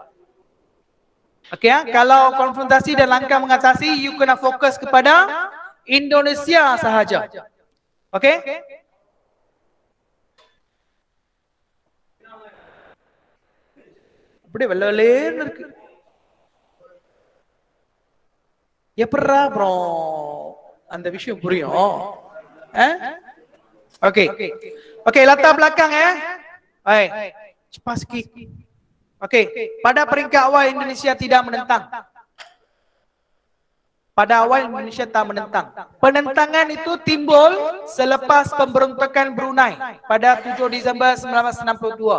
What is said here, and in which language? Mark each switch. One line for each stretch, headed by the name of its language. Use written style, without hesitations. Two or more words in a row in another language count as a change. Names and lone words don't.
Malay: Okey kalau konfrontasi dan langkah mengatasi, you kena fokus kepada Indonesia sahaja. Okey? Apa dia belain?
Tamil: எப்பறா அப்புறம் அந்த விஷயம் புரியும்?
Malay: Okey. Okey, latar belakang cepat sikit. Okey, pada peringkat awal Indonesia tidak menentang. Pada awal Indonesia tak menentang. Penentangan itu timbul selepas pemberontakan Brunei pada 7 Disember 1962.